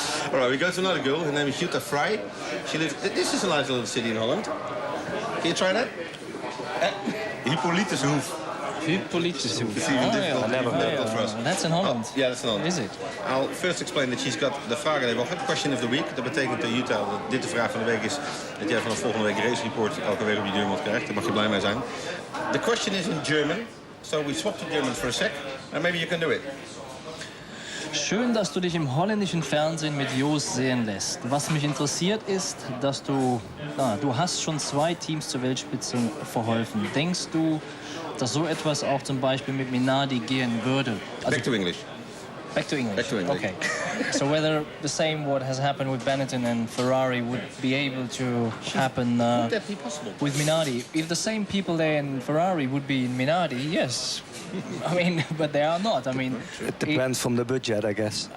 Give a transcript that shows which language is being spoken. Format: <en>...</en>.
<en>All right, we go to another girl. Her name is Jutta Frey. She lives. This is a nice little city in Holland. Can you try that? Hippolytushoef. Hippolytushoef. It's even difficult for us. That's in Holland. Oh, yeah, that's in Holland. Is it? I'll first explain that she's got the</en> <nl>vraag in de</nl> <en>question of the week.</en> <nl>Dat betekent dat Jutta, dat dit de vraag van de week is, dat jij vanaf volgende week Race Report elke week op je deurmat krijgt. Daar mag je blij mee zijn.</nl> <en>The question is in German, so we swapped to German for a sec, and maybe you can do it.</en> <de>Schön, dass du dich im holländischen Fernsehen mit Jos sehen lässt. Was mich interessiert ist, dass du hast schon 2 Teams zur Weltspitze verholfen. Denkst du, dass so etwas auch zum Beispiel mit Minardi gehen würde?</de> <en>Back to English. Back to English. Back to English. Okay. So whether the same what has happened with Benetton and Ferrari would be able to happen Would that be possible? with Minardi? If the same people there in Ferrari would be in Minardi, yes. I mean, but they are not. I mean, It depends from the budget, I guess.</en>